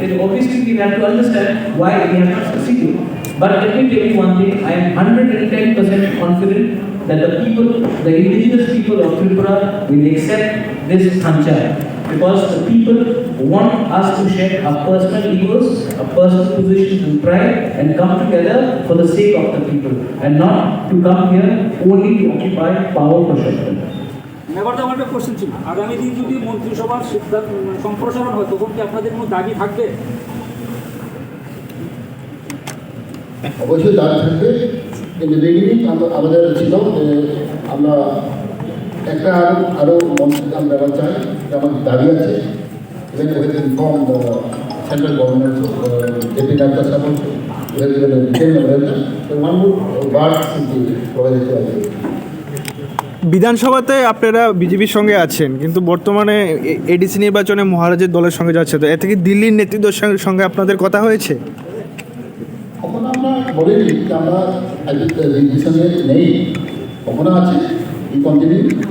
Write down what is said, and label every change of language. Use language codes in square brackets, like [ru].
[en] then obviously we have to understand why we have not succeeded. But let me tell you one thing, I am 110% confident that the people, the indigenous people of Tripura will accept this Thangsa. Because the people want us to share our personal egos, our personal positions and pride and come together for the sake of the people and not to come here only to occupy power for short term. [bn] Never আমার একটা question ছিল, আগামী দিন যদি মন্ত্রিসভার সিদ্ধান্ত সম্প্রসারণ হয় তখন কি আপনাদের কোনো দাবি থাকবে? অবশ্যই দাবি থাকবে। কিন্তু বিগিনিং আমাদের ছিল যে আমরা একটা আরও মন্ত্রী আমরা চাই, আমাদের দাবি আছে। [en] Even we have informed the central government, Deputy Director Support, we have given a detailed memorandum. So one more word should be provided to us. [bn] বিধানসভাতে আপনারা বিজেপির সঙ্গে আছেন, কিন্তু বর্তমানে এডিসি নির্বাচনে মহারাজের দলের সঙ্গে যাচ্ছে, তো এতে কি দিল্লির নেতৃত্বের সঙ্গে আপনাদের কথা হয়েছে? কখনো আমরা বলিনি যে আমরা দিল্লির সঙ্গে নেই, কখনো আছে এই কন্টিনিউ।